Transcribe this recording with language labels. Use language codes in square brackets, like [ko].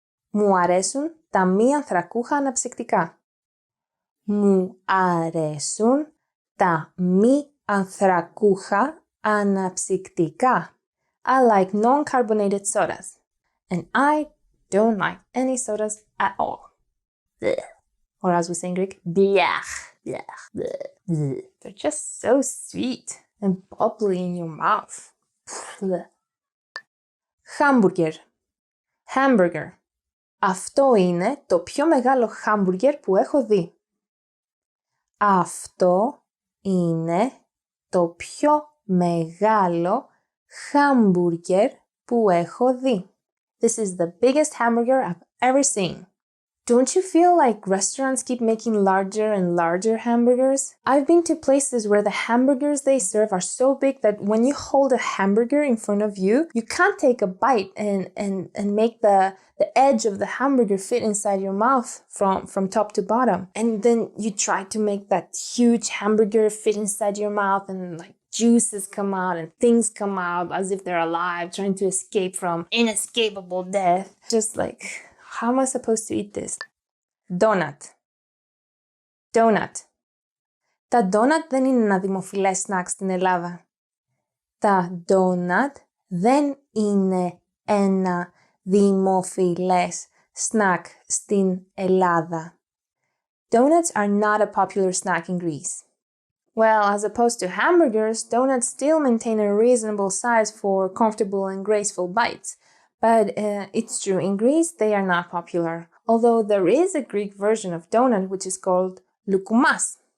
[el] Μου αρέσουν τα μη ανθρακούχα αναψυκτικά. Μου αρέσουν τα μη ανθρακούχα αναψυκτικά. [en] I like non-carbonated sodas. And I don't like any sodas at all. Blech. Or as we say in Greek, blech. Blech. Blech. They're just so sweet and bubbly in your mouth. Blech. Hamburger. Hamburger. [el] Αυτό είναι το πιο μεγάλο hamburger που έχω δει. Αυτό είναι το πιο μεγάλο hamburger που έχω δει. [en] This is the biggest hamburger I've ever seen. Don't you feel like restaurants keep making larger and larger hamburgers? I've been to places where the hamburgers they serve are so big that when you hold a hamburger in front of you, you can't take a bite and make the edge of the hamburger fit inside your mouth from top to bottom. And then you try to make that huge hamburger fit inside your mouth and like juices come out and things come out as if they're alive, trying to escape from inescapable death. Just like, how am I supposed to eat this? Donut. Donut. [el] Τα donut δεν είναι ένα δημοφιλές σνακ στην Ελλάδα. Τα donut δεν είναι ένα δημοφιλές snack στην Ελλάδα. [en] Donuts are not a popular snack in Greece. Well, as opposed to hamburgers, donuts still maintain a reasonable size for comfortable and graceful bites. But it's true, in Greece they are not popular. Although there is a Greek version of donut which is called loukoummas.